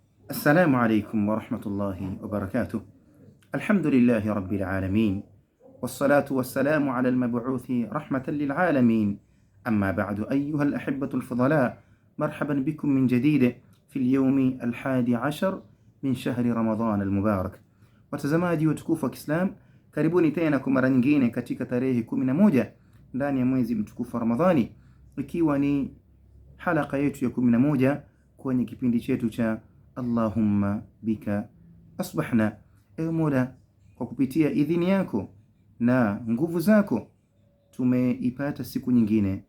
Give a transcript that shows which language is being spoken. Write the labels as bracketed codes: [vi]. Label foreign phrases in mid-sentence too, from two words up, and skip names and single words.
[ar] السلام عليكم ورحمة الله وبركاته. الحمد لله رب العالمين، والصلاة والسلام على المبعوث رحمة للعالمين. أما بعد، أيها الأحبة الفضلاء، مرحبا بكم من جديد في اليوم 11 من شهر رمضان المبارك. [sw] Watazamaji watukufu wa Kiislam, karibuni tena kwa mara nyingine katika tarehe 11 ndani ya mwezi mtukufu wa Ramadhani, ikiwa ni halaka yetu ya 11 kwenye kipindi chetu cha Allahumma bika asbahna. Ewe Mola, kwa kupitia idhini yako na nguvu zako tumeipata siku nyingine.